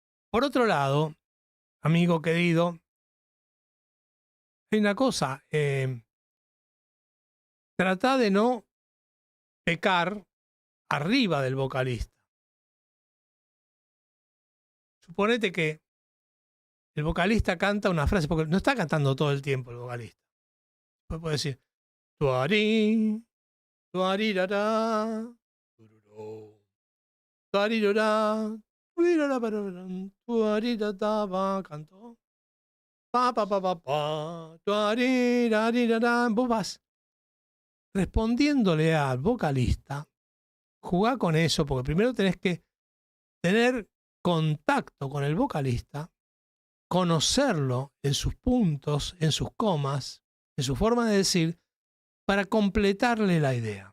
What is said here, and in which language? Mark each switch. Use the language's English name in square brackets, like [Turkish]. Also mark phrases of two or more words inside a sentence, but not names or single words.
[Spanish] Por otro lado, amigo querido, hay una cosa, trata de no pecar arriba del vocalista. Suponete que el vocalista canta una frase, porque no está cantando todo el tiempo el vocalista. Puede decir, tuarí, tuarirará, tururú, tuarirará, tuirará, tuarirará, cantó. Pa, pa, pa, pa, pa, tuarirará. Vos vas respondiéndole al vocalista, jugá con eso, porque primero tenés que tener contacto con el vocalista, conocerlo en sus puntos, en sus comas, en su forma de decir, para completarle la idea.